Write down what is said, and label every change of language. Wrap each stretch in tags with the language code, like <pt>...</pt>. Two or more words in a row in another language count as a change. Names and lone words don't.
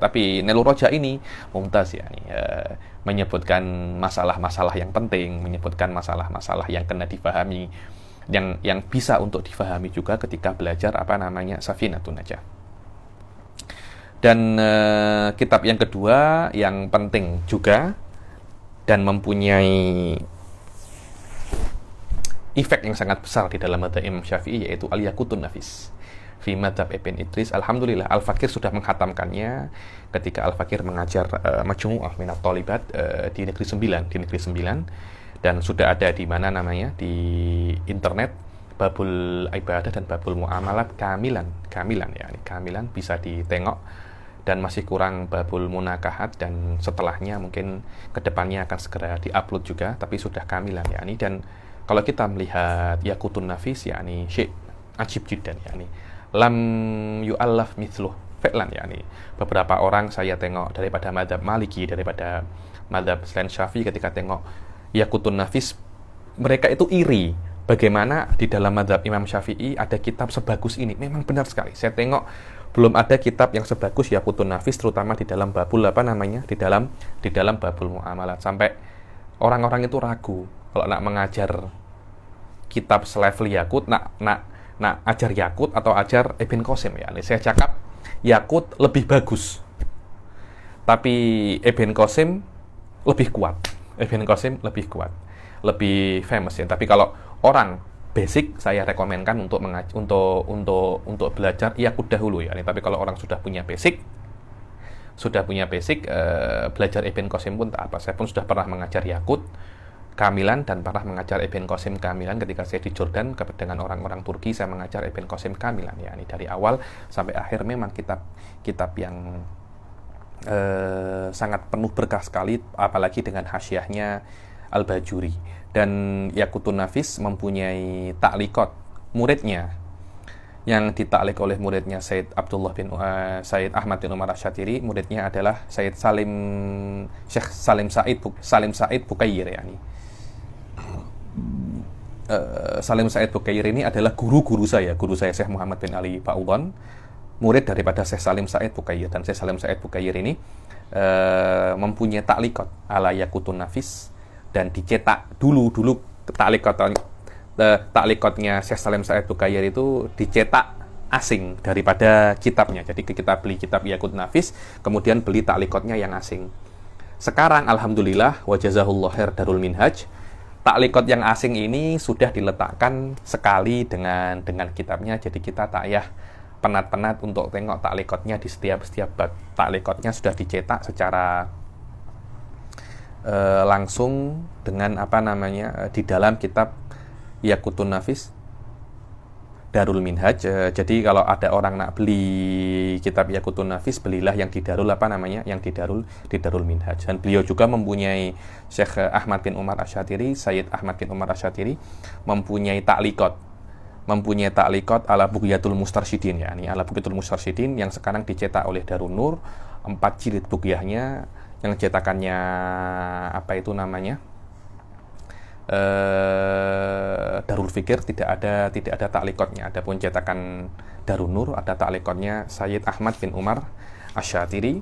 <ms>Tapi Nailur Roja ini mumtaz, menyebutkan masalah-masalah yang penting, menyebutkan masalah-masalah yang kena difahami, yang bisa untuk difahami juga ketika belajar Safinatun Najah. Dan kitab yang kedua yang penting juga dan mempunyai efek yang sangat besar di dalam madzhab Imam Syafi'i, yaitu Al-Yaqutun Nafis fi madzhab Ibn Idris. Alhamdulillah Al-Fakir sudah menghatamkannya ketika Al-Fakir mengajar Majmu'ah Minat Thalibat di Negeri 9, dan sudah ada di di internet, Babul Ibadah dan Babul Muamalat kamilan bisa ditengok, dan masih kurang Babul Munakahat, dan setelahnya mungkin kedepannya akan segera diupload juga, tapi sudah kamilan dan kalau kita melihat Yaqutun Nafis, syekh</ms> <ar>عجيب جدا، لم يؤلف مثله فعلا,</ar> <ms>beberapa orang saya tengok daripada madzhab Maliki, daripada madzhab selain Syafi'i, ketika tengok Yaqutun Nafis, mereka itu iri bagaimana di dalam madzhab Imam Syafi'i ada kitab sebagus ini. Memang benar sekali, saya tengok belum ada kitab yang sebagus Yaqutun Nafis, terutama di dalam babul di dalam babul muamalat, sampai orang-orang itu ragu kalau nak mengajar kitab selevel Yaqut, nak ajar Yaqut atau ajar Ibn Qasim. Saya cakap Yaqut lebih bagus, tapi Ibn Qasim lebih kuat, lebih famous Tapi kalau orang basic, saya rekomenkan untuk belajar Yaqut dahulu Tapi kalau orang sudah punya basic, belajar Ibn Qasim pun tak apa. Saya pun sudah pernah mengajar Yaqut kamilan dan pernah mengajar Ibn Qasim kamilan ketika saya di Jordan dengan orang-orang Turki. Saya mengajar Ibn Qasim kamilan dari awal sampai akhir. Memang kitab yang sangat penuh berkah sekali, apalagi dengan hasyiahnya Al-Bajuri. Dan Yaqutun Nafis mempunyai ta'liqat muridnya, yang ditaklik oleh muridnya Syekh Ahmad bin Umar Asy-Syatiri. Muridnya adalah Syekh Salim Said Bukair, yani. Salim Said Bukair ini adalah guru saya Syekh Muhammad bin Ali Faudhan, murid daripada Syekh Salim Said Bukair. Dan Syekh Salim Said Bukair ini mempunyai takliqat ala Yaqutun Nafis, dan dicetak dulu takliqatnya Syekh Salim Said Bukair itu dicetak asing daripada kitabnya. Jadi kita beli kitab Yaqut Nafis, kemudian beli takliqatnya yang asing. Sekarang</ms> <ar>الحمد لله وجزاه الله خير</ar> <ms>Darul Minhaj, takliqat yang asing ini sudah diletakkan sekali dengan kitabnya. Jadi kita tak payah penat-penat untuk tengok takliqatnya di setiap bab. Takliqatnya sudah dicetak secara langsung dengan di dalam kitab Yaqutun Nafis Darul Minhaj. Jadi kalau ada orang nak beli kitab Yaqutun Nafis, belilah yang di Darul di Darul Minhaj. Dan beliau juga mempunyai Syekh Ahmad bin Umar Asy-Syatiri, Sayyid Ahmad bin Umar Asy-Syatiri mempunyai takliqat ala Bughyatul Mustarsyidin, yakni ala Bughyatul Mustarsyidin, yang sekarang dicetak oleh Darun Nur, 4 jilid bugyahnya, yang cetakannya Darul Fikir, tidak ada takliqatnya. Adapun cetakan Darun Nur ada takliqatnya Sayyid Ahmad bin Umar Asy-Syatiri.</ms>